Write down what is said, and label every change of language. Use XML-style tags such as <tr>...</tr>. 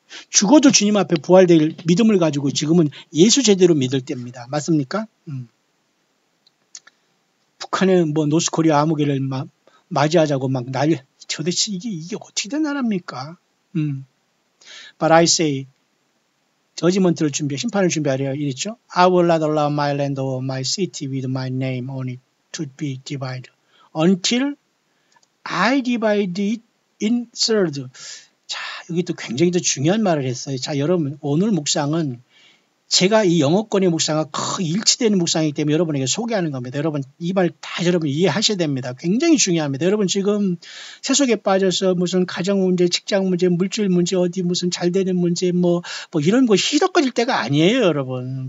<ko>죽어도 주님 앞에 부활될 믿음을 가지고 지금은 예수 제대로 믿을 때입니다. 맞습니까? 북한의 뭐 노스코리아 암흑기를 막 맞이하자고 막 도대체 이게 어떻게 된 나라입니까?</ko> <en>But I say,</en> <ko>저지먼트를 심판을 준비하려 이랬죠.</ko> <en>I will not allow my land or my city with my name on it to be divided until I divide it in third.</en> <ko>자, 여기 또 굉장히 또 중요한 말을 했어요. 자, 여러분, 오늘 묵상은 제가 이 영어권의 묵상과 거의 일치되는 묵상이기 때문에 여러분에게 소개하는 겁니다. 여러분, 이 말 다 여러분 이해하셔야 됩니다. 굉장히 중요합니다. 여러분 지금 세속에 빠져서 무슨 가정 문제, 직장 문제, 물질 문제, 어디 무슨 잘 되는 문제, 뭐 이런 거 희덕거릴 때가 아니에요, 여러분.</ko>